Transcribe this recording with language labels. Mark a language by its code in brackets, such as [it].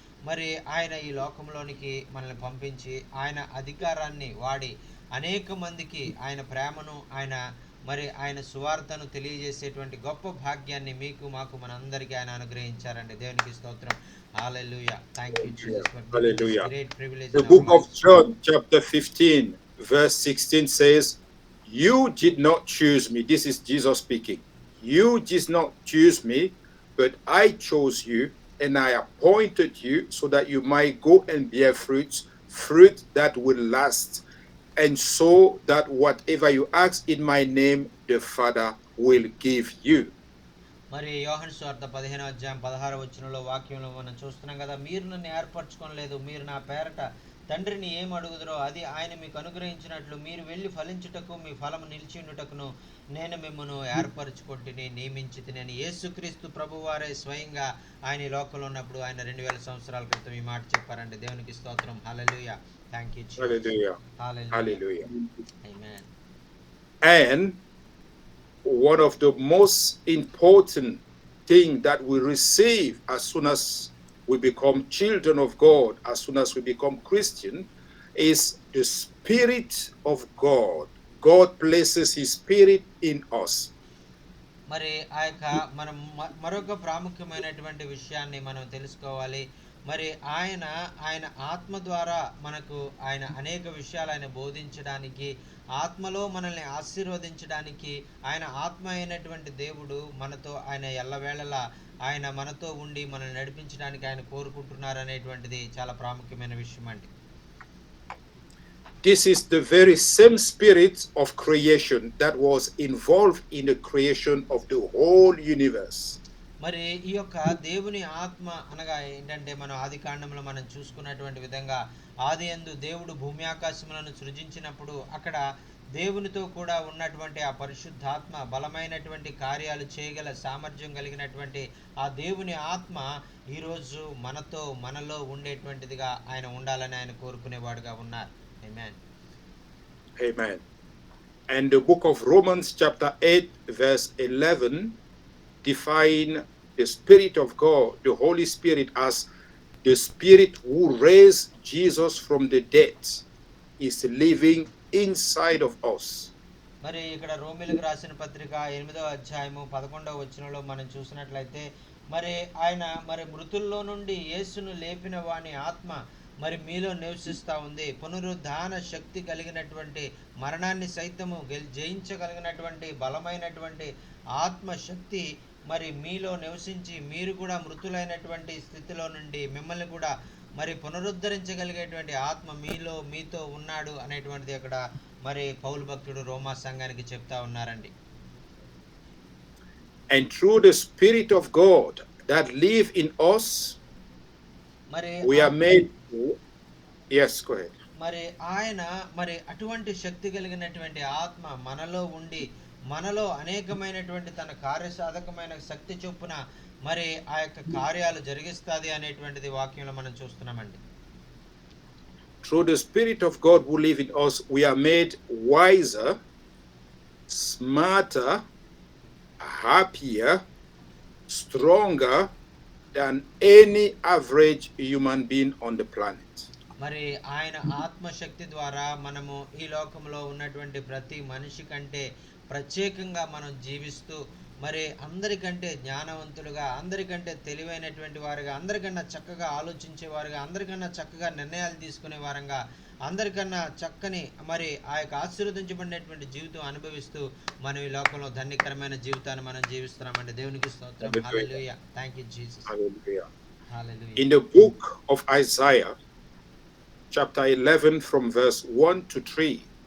[te] మరి ఆయన ఈ లోకంలోనికి మనల్ని పంపించి, ఆయన అధికారాన్ని వాడి అనేక మందికి ఆయన ప్రేమను, ఆయన సువార్తను తెలియజేసేటువంటి గొప్ప భాగ్యాన్ని మీకు మాకు మనందరికీ ఆయన అనుగ్రహించారండి. దేవునికి స్తోత్రం. [en] హల్లెలూయా. Thank you Jesus for this great privilege. The book of John chapter 15 verse 16 says, "You did not choose me." This is Jesus speaking. "You did not choose me, but I chose you, and I appointed you so that you might go and bear fruit that will last, and so that whatever you ask in my name, the Father will give you." [te] మరి యోహాను సువార్త 15వ అధ్యాయం 16వ వచనంలో వాక్యంలో మనం చూస్తున్నాం కదా, మీరు నన్ను ఏర్పరచుకోలేదు, మీరు నా పేరట తండ్రిని ఏం అడుగుదరో అది ఆయన మీకు అనుగ్రహించినట్లు మీరు వెళ్ళి ఫలించుటకు, మీ ఫలము నిలిచి ఉండుటకును నేను మిమ్మల్ని ఏర్పరచుకొంటిని, నియమించితిని అని యేసుక్రీస్తు ప్రభువారే స్వయంగా ఆయన ఈ లోకంలో ఉన్నప్పుడు ఆయన 2000 సంవత్సరాల క్రితం ఈ మాట చెప్పారండి. దేవునికి స్తోత్రం. హల్లెలూయా. [en] Thank you Jesus. Hallelujah. [te] Hallelujah. [en] Amen. And one of the most important thing that we receive as soon as we become children of God, as soon as we become Christian, is the Spirit of God. God places his Spirit in us. [te] మరి ఆ యొక్క మనం మరొక ప్రాముఖ్యమైనటువంటి విషయాన్ని మనం తెలుసుకోవాలి. మరి ఆయన ఆత్మ ద్వారా మనకు ఆయన అనేక విషయాలు ఆయన బోధించడానికి, ఆత్మలో మనల్ని ఆశీర్వదించడానికి, ఆయన ఆత్మ అయినటువంటి దేవుడు మనతో ఆయన ఎల్లవేళలా ఆయన మనతో ఉండి మనల్ని నడిపించడానికి ఆయన కోరుకుంటున్నారు అనేటువంటిది చాలా ప్రాముఖ్యమైన విషయం అండి. [en] This is the very same spirit of creation that was involved in the creation of the whole universe. [te] మరి ఈ యొక్క దేవుని ఆత్మ అనగా ఏంటంటే, మనం ఆదికాండంలో మనం చూసుకున్నటువంటి విధంగా ఆదియందు దేవుడు భూమి ఆకాశములను సృజించినప్పుడు అక్కడ దేవునితో కూడా ఉన్నటువంటి ఆ పరిశుద్ధాత్మ, బలమైనటువంటి కార్యాలు చేయగల సామర్థ్యం కలిగినటువంటి ఆ దేవుని ఆత్మ ఈరోజు మనలో ఉండేటువంటిదిగా ఆయన ఉండాలని ఆయన కోరుకునేవాడుగా ఉన్నారు. ఆమేన్. [en] Amen. And the book of Romans chapter 8 verse 11 define the Spirit of God, the Holy Spirit, as the Spirit who raised Jesus from the dead is living inside of us. [te] మరి ఇక్కడ రోమీయులకు రాసిన పత్రిక 8వ అధ్యాయము 11వ వచనంలో మనం చూసినట్లయితే, మరి ఆయన మరి మృతుల్లో నుండి యేసును లేపిన వాని ఆత్మ మరి మీలో నివసిస్తూ ఉంది. పునరుద్ధాన శక్తి కలిగినటువంటి, మరణాన్ని సైతము జయించగలిగినటువంటి బలమైనటువంటి ఆత్మశక్తి మరి మీలో నివసించి, మీరు కూడా మృతులైనటువంటి స్థితిలో నుండి మిమ్మల్ని కూడా మరి పునరుద్ధరించగలిగేటువంటి ఆత్మ మీతో ఉన్నాడు అనేటువంటిది అక్కడ మరి పౌలు భక్తుడు రోమా సంఘానికి చెప్తా ఉన్నారండి. [en] And through the Spirit of God that live in us, we are made. Yes, go ahead. [te] మరి ఆయన మరి అటువంటి శక్తి కలిగినటువంటి ఆత్మ మనలో ఉండి, మనలో అనేకమైనటువంటి తన కార్యసాధకమైన శక్తి చొప్పున మరి ఆ యొక్క కార్యాలు జరిగిస్తాది అనేటువంటిది వాక్యంలో మనం చూస్తున్నామండి. [en] Through the Spirit of God who live in us, we are made wiser, smarter, happier, stronger than any average human being on the planet. [te] మరి ఆయన ఆత్మశక్తి ద్వారా మనము ఈ లోకంలో ఉన్నటువంటి ప్రతి మనిషి కంటే ప్రత్యేకంగా మనం జీవిస్తూ, మరి అందరికంటే జ్ఞానవంతులుగా, అందరికంటే తెలివైనటువంటి వారుగా, అందరికన్నా చక్కగా ఆలోచించేవారుగా, అందరికన్నా చక్కగా నిర్ణయాలు తీసుకునే వారంగా, అందరికన్నా చక్కని మరి ఆ యొక్క ఆశీర్వదించబడినటువంటి జీవితం అనుభవిస్తూ మనం ఈ లోకంలో ధన్యకరమైన జీవితాన్ని మనం జీవిస్తున్నామండి. దేవునికి స్తోత్రం. [en] Hallelujah. హల్లెలూయా. Thank you Jesus. Hallelujah. [te] Hallelujah. [en] In the book of Isaiah, chapter 11, from verse 1 to 3,